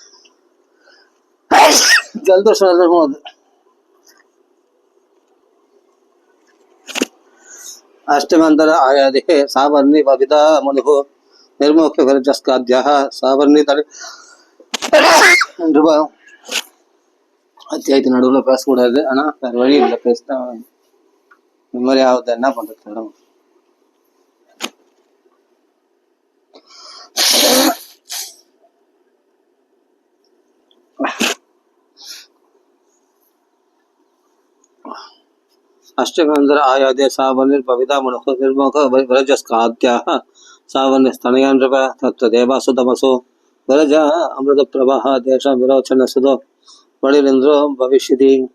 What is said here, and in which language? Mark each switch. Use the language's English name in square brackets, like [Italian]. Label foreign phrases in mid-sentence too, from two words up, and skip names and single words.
[Tamil] ஜலதோஷம் இருக்கும் அது. [Sanskrit] अष्टमंतर आयादे सावर्णी बविदा मधु निर्मुख्य विरजस्काद्याः सावर्णी तले [Tamil] அத்தியாயத்து நடுவில் பேசக்கூடாது. ஆனால் வேறு வழி இல்லை, பேசிதான் இந்த மாதிரி ஆகுது. என்ன பண்ணுறது மேடம்? [Sanskrit] अष्टमेन्द्र आयादे सावर्णिर्भविता मनोः निर्मोह विरजस्काद्याः सावर्ण्य स्तनयान् नृप तत्र देवासुतमसो विरज अमृतप्रभः तेषां विरोचनसुतो वडिरिन्द्रो भविष्यति।